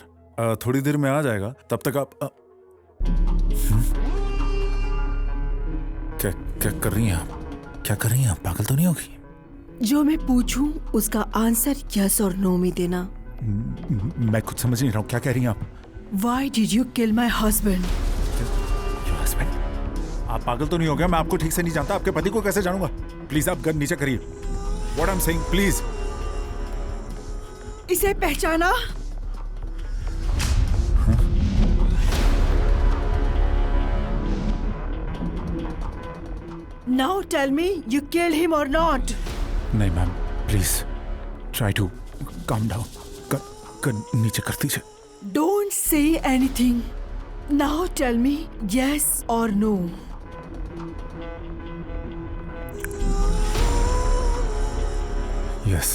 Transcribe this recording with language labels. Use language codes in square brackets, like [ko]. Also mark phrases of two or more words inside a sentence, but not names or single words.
[hi] थोड़ी देर में आ जाएगा, तब तक आप क्या कर रही हैं आप? क्या कर रही हैं आप? पागल तो नहीं होगी? जो मैं पूछूं उसका [en] answer yes [hi] और नो में देना। मैं कुछ समझ नहीं रहा हूँ, क्या कह रही हैं आप? [en] Why did you kill my husband? Your husband? [hi] आप पागल तो नहीं हो गया? मैं आपको ठीक से नहीं जानता, आपके पति को कैसे जानूंगा? प्लीज आप गन नीचे करिए। [en] What I'm saying, [hi] प्लीज। इसे पहचाना? [en] Now tell me, you killed him or not? नहीं ma'am, please try to calm down. [hi] नीचे कर दीजिए। [en] Don't say anything. Now tell me yes or no. यस।